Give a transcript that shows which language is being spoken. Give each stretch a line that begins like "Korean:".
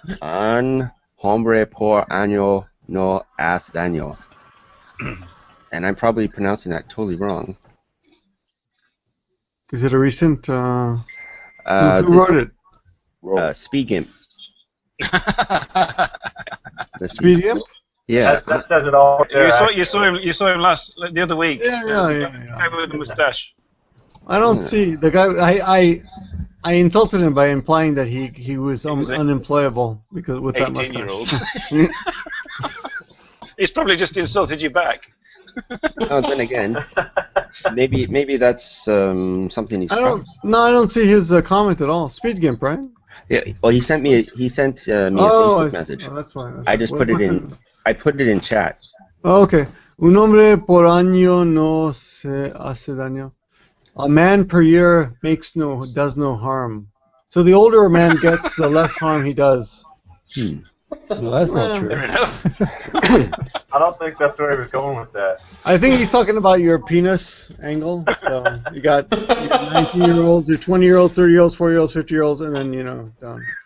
Spanish: An hombre por año no hace daño.
English: And I'm probably pronouncing that totally wrong. Is it a recent? Who The- wrote it? Speed Gimp. Let's see. Speed Gimp? Yeah. That says it all. Right there, You saw him the other week. Yeah. The guy with the moustache. I don't see the guy. I insulted him by implying that he was was a- unemployable because with that 18-year-old. mustache. He's probably just insulted you back. Oh, then again, maybe that's something he's. I don't see his comment at all. Speed Gimp, right? Yeah. Well, he sent me a Facebook message. Oh, that's why. I just put it in. I put it in chat. Oh, okay.
Spanish: Un hombre por año no se hace daño.
English: A man per year does no harm. So the older a man gets, the less harm he does. Well, that's not true. Fair enough. I don't think that's where he was going with that. I think he's talking about your penis angle. So you got 19-year-olds, your 20-year-olds, 30-year-olds, 40-year-olds, 50-year-olds, and then done.